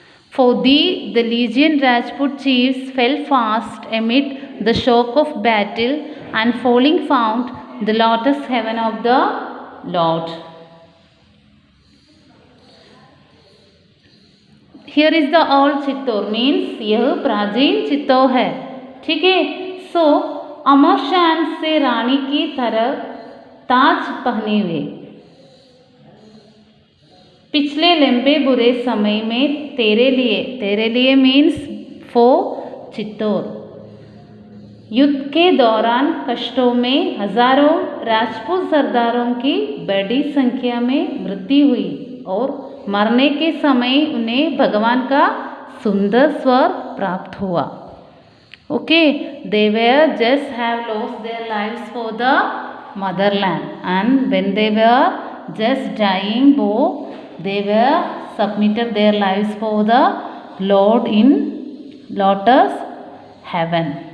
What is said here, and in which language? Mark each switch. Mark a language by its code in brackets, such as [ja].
[en] For thee, the legion Rajput chiefs fell fast amid the shock of battle, and falling found the lotus heaven of the Lord. Here is the old Chittor, means [hi] यह प्राचीन चित्तौर है. ठीक है. So अमर शान से रानी की तरह ताज पहने हुए, पिछले लंबे बुरे समय में तेरे लिए मीन्स फॉर चित्तौड़। युद्ध के दौरान कष्टों में हजारों राजपूत सरदारों की बड़ी संख्या में मृत्यु हुई और मरने के समय उन्हें भगवान का सुंदर स्वर प्राप्त हुआ। [en] Okay, they were just have lost their lives for the motherland, and when they were just dying, they were submitted their lives for the Lord in lotus heaven.